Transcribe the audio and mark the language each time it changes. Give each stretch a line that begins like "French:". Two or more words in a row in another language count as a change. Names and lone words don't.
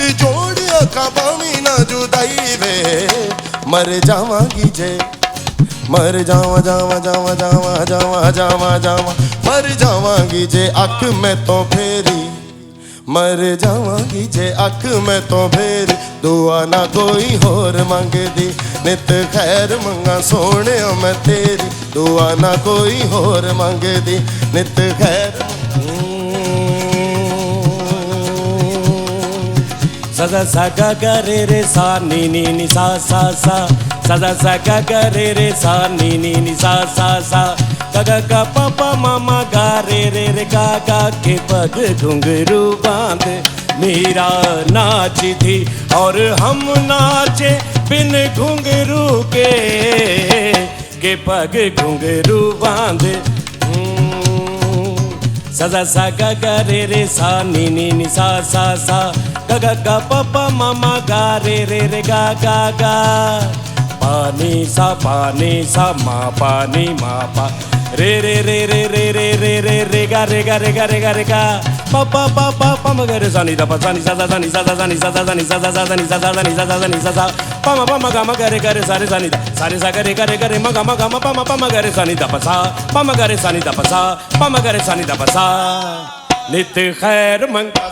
Punjabi: ਜੋੜ ਕਬਾਵੀ ਨਾ ਜੁਦਾਈ ਵੇ ਮਰ ਜਾਵਾਂਗੀ ਜੇ ਮਰ ਜਾਵਾ ਜਾਵਾ ਜਾਵਾ ਜਾਵਾ ਜਾਵਾ ਜਾਵਾ ਜਾਵਾ ਮਰ ਜਾਵਾਂਗੀ ਜੇ ਅੱਖ ਮੈਂ ਤੋ ਫੇਰੀ ਮਰ ਜਾਵਾਂਗੀ ਜੇ ਅੱਖ ਮੈਂ ਤੋ ਫੇਰੀ ਦੁਆ ਨਾ ਕੋਈ ਹੋਰ ਮੰਗਦੀ ਨਿਤ ਖ਼ੈਰ ਮੰਗਾ ਸੋਣੇ ਮੈਂ ਤੇਰੀ ਦੁਆ ਨਾ ਕੋਈ ਹੋਰ ਮੰਗਦੀ ਨਿਤ ਖ਼ੈਰ सदा सा गा गा रे रे सा नी नी नी सा सा सा सदा सा गा गा रे रे सा नी नी नी सा सा सा गा गा गा पापा मामा गा रे गा गा
Hindi: के पग घुंघरू बांध मीरा नाची थी और हम नाचे बिन घुंघरू के पग घुंघरू बांध सदा सा गा गा रे सा नी नी नी सा सा सा गा गा गा पापा मामा गा रे गा गा गा पानी सा मा पानी मा पा रे गा रे गा पापा पापा पम गा रे सा नी दा पा सा नी सा सा नी सा सा नी सा सा नी सा सा नी सा सा नी सा सा नी सा सा पम पम गा मा गा रे सा रे सा नी दा सा रे सा गा रे म गा मा पम पम गा रे सा नी दा पा सा पम गा रे सा नी दा पा सा पम गा रे सा नी दा पा सा
Punjabi: ਨਿਤ ਖ਼ੈਰ ਮੰਗਾ